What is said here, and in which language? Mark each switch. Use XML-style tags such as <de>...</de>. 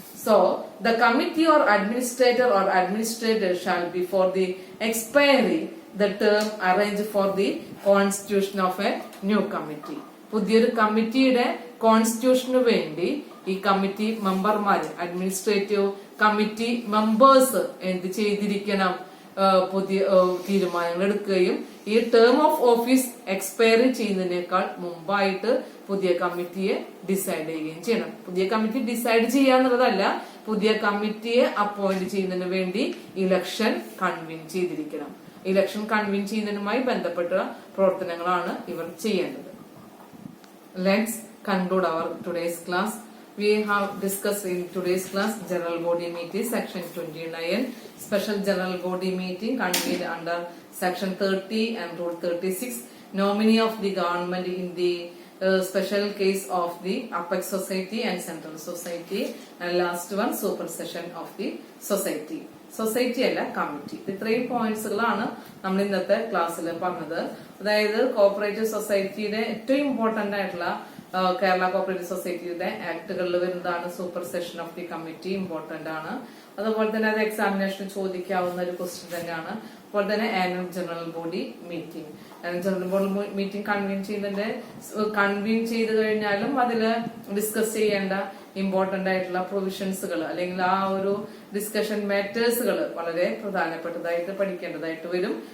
<en>So, the committee or administrator shall be for the expiry the term arranged for the constitution of a new committee.</en> <ml>പുതിയൊരു കമ്മിറ്റിയുടെ കോൺസ്റ്റിറ്റ്യൂഷന് വേണ്ടി ഈ committee മെമ്പർമാര്, administrative committee members എന്ത് ചെയ്തിരിക്കണം, പുതിയ തീരുമാനങ്ങൾ എടുക്കുകയും ഈ ടേം ഓഫ് ഓഫീസ് എക്സ്പയറി ചെയ്യുന്നതിനേക്കാൾ മുമ്പായിട്ട് പുതിയ കമ്മിറ്റിയെ ഡിസൈഡ് ചെയ്യുകയും ചെയ്യണം. പുതിയ കമ്മിറ്റി ഡിസൈഡ് ചെയ്യാന്നുള്ളതല്ല, പുതിയ കമ്മിറ്റിയെ അപ്പോയിന്റ് ചെയ്യുന്നതിന് വേണ്ടി ഇലക്ഷൻ കൺവീൻ ചെയ്തിരിക്കണം. ഇലക്ഷൻ കൺവീൻ ചെയ്യുന്നതിനുമായി ബന്ധപ്പെട്ട പ്രവർത്തനങ്ങളാണ് ഇവർ ചെയ്യേണ്ടത്.</ml> <en>Let's conclude our today's class. We have discussed in today's class general body meeting section 29, special general body meeting convened under section 30 and rule 36, nominee of the government in the special case of the Apex Society and Central Society, and last one supersession of the society.</en> <ml>Society അല്ല, committee. ഇത്രയും പോയിന്റ്സുകളാണ് നമ്മൾ ഇന്നത്തെ ക്ലാസ്സിൽ പറഞ്ഞത്. അതായത് cooperative സൊസൈറ്റിയുടെ ഏറ്റവും important ആയിട്ടുള്ള കേരള കോഓപ്പറേറ്റീവ് സൊസൈറ്റിയുടെ ആക്ടുകളിൽ വരുന്നതാണ് super session of the committee, important ആണ്. അതുപോലെ തന്നെ അത് എക്സാമിനേഷന് ചോദിക്കാവുന്ന ഒരു ക്വസ്റ്റ്യൻ തന്നെയാണ്. അതുപോലെ തന്നെ annual general body meeting, annual general body meeting convene ചെയ്ത് കഴിഞ്ഞാലും അതിൽ ഡിസ്കസ് ചെയ്യേണ്ട ഇമ്പോർട്ടന്റ് ആയിട്ടുള്ള പ്രൊവിഷൻസുകൾ അല്ലെങ്കിൽ ആ ഒരു ഡിസ്കഷൻ മാറ്റേഴ്സുകൾ വളരെ പ്രധാനപ്പെട്ടതായിട്ട് പഠിക്കേണ്ടതായിട്ട് വരും.</ml>